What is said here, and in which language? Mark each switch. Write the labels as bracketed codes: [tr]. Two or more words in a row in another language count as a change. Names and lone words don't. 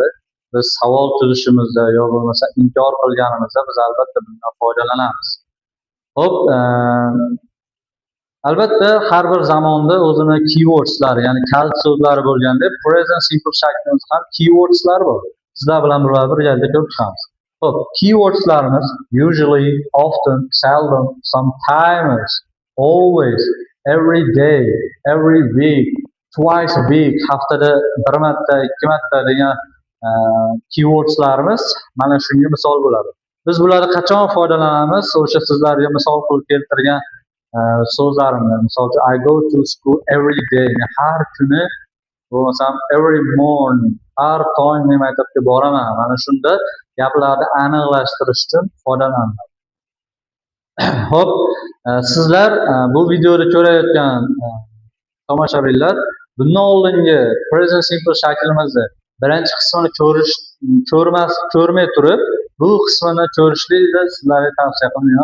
[uz] Biz savol tuzishimizda yo bo'lmasa inkor qilganimizda biz albatta bundan foydalanamiz. Xo'p, albatta har bir zamonda o'zini keywordslari, ya'ni kalit so'zlari bo'lganda present simple shaklimiz ham keywordslari bor. Sizlar bilan bularni birgalikda ko'rib chiqamiz. Xo'p, keywordlarimiz [en] usually, often, seldom, sometimes, always, every day, every week, twice a week, [uz] haftada bir marta, ikki marta degan keywordslarimiz mana shunga misol bo'ladi. Biz bularni qachon foydalanamiz? O'sha sizlarga misol qilib keltirgan so'zlarimni, misol uchun [en] I go to school every day, [uz] har kuni bo'lmasam [en] every morning, [uz] har tong men maktabga boraman. Mana shunda gaplarni aniqlashtirish uchun foydalanadi. Xo'p, sizlar bu videoni ko'rayotgan tomoshabinlar bundan oldingi present simple shaklimizni birinchi qismini ko'rmay turib, bu qismini ko'rishlikni sizlarga tavsiya qilaman.